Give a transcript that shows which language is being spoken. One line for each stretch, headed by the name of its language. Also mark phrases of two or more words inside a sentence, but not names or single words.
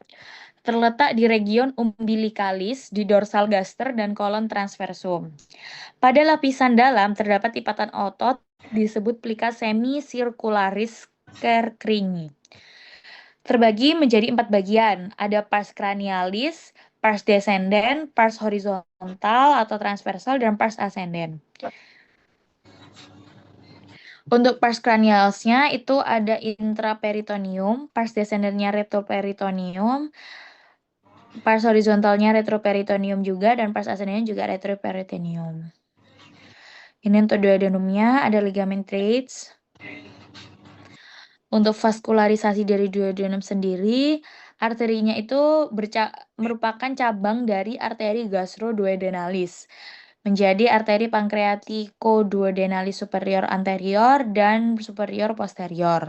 Indonesian: Terletak di region umbilicalis, di dorsal gaster dan kolon transversum. Pada lapisan dalam terdapat lipatan otot disebut
Latin: plica semicircularis Kerkring.
Indonesian: Terbagi menjadi 4 bagian. Ada
Latin: pars cranialis, pars descendens, pars horizontal
Indonesian: atau transversal, dan
Latin: pars ascendens.
Indonesian: Untuk
Latin: pars cranialisnya
Indonesian: itu ada intraperitoneum,
Latin: pars descendensnya
Indonesian: retroperitoneum,
Latin: pars horizontalnya
Indonesian: retroperitoneum juga, dan
Latin: pars ascendensnya
Indonesian: juga retroperitoneum. Ini untuk duodenumnya ada ligamen traits. Untuk vaskularisasi dari duodenum sendiri, arterinya itu merupakan cabang dari arteri gastroduodenalis, menjadi arteri pancreaticoduodenalis
Latin: superior anterior
Indonesian: dan
Latin: superior posterior.